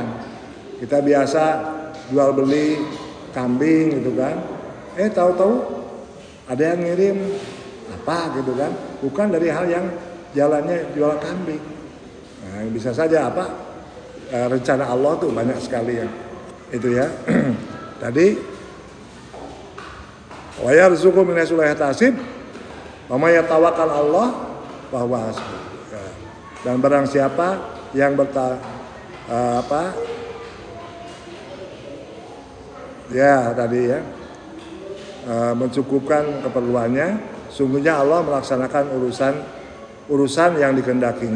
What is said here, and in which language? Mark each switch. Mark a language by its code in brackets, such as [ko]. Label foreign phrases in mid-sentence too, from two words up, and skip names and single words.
[id] Kita biasa jual beli kambing gitu kan, tahu-tahu ada yang ngirim apa gitu kan, bukan dari hal yang jalannya jual kambing. Nah, bisa saja rencana Allah tuh banyak sekali ya. Itu ya. [ar] Tadi ويرزقه من حيث لا يحتسب ومن يتوكل الله فهو حسبه. [id] Dan barang siapa yang mencukupkan keperluannya, sungguhnya Allah melaksanakan urusan yang dikehendakinya.